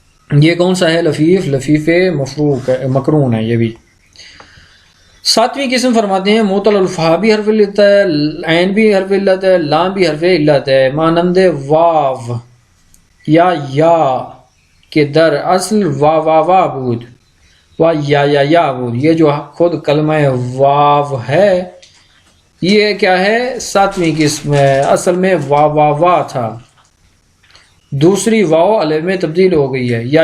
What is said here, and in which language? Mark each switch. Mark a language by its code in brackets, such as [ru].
[ur] یہ کون سا ہے؟ لفیف مفروق ہے، مقرون ہے یہ بھی. ساتویں قسم فرماتے ہیں معطل الفا بھی حرف علت ہے، عین بھی حرف علت ہے، لام بھی حرف علت ہے. [fa] مانند واو یا کہ در اصل وا بود و یا بود. [ur] یہ جو خود کلمہ واو ہے یہ کیا ہے؟ ساتویں قسم ہے. اصل میں وا تھا، دوسری واو الف میں تبدیل ہو گئی ہے.